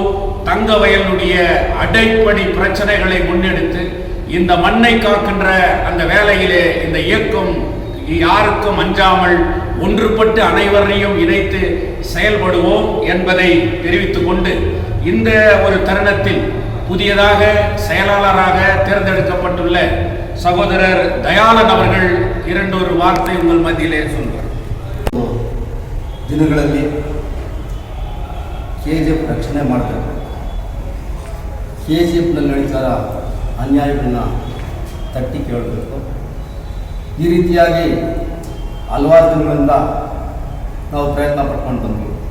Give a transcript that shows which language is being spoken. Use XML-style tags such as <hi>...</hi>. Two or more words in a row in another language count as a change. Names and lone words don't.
<ta>தங்கவயலுடைய அடிப்படை பிரச்சனைகளை முன்னெடுத்து இந்த மண்ணை காக்கின்ற அந்த வேலையிலே இந்த இயக்கம் யாருக்கும் அஞ்சாமல் ஒன்றுபட்டு அனைவரையும் இணைத்து செயல்படுவோம் என்பதை தெரிவித்துக் கொண்டு, இந்த ஒரு தருணத்தில் புதியதாக செயலாளராக தேர்ந்தெடுக்கப்பட்டுள்ள சகோதரர் தயாளன் அவர்கள் 2 வார்த்தை உங்கள் மத்தியிலே சொல்வார்.</ta> <kn>ದಿನಗಳಲ್ಲಿ KGF ರಕ್ಷಣೆ ಮಾಡಬೇಕು. KGFನಲ್ಲಿ ನಡೀತಾರ ಅನ್ಯಾಯಗಳನ್ನ ತಟ್ಟಿ ಕೇಳಬೇಕು. ಈ ರೀತಿಯಾಗಿ ಹಲವಾರು ದಿನಗಳಿಂದ ನಾವು ಪ್ರಯತ್ನ ಪಟ್ಕೊಂಡು ಬಂದ್ವಿ.</kn>